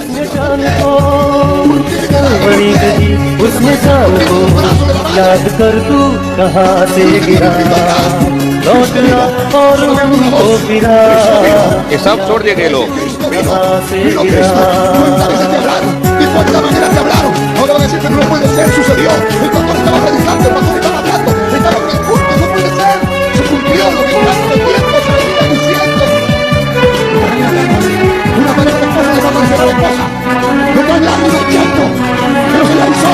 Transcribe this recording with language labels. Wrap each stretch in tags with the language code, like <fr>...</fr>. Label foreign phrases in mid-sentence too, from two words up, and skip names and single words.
<hi>कलवरी पे दी उसने जान को, याद कर तू कहाँ से गिरा, लौट आ और हमको गिरा। ये सब छोड़ दिए गए लोग। कहाँ से गिरा।</hi> <es>Ahora van a decir que no puede ser, sucedió. El pastor estaba predicando, el pastor estaba hablando. Estaba que no puede ser. Se cumplió lo que durante tiempo se venía diciendo. Una pareja de esposa le va a aparecer a la esposa. No está hablando del tiempo, pero se le avisó.</es>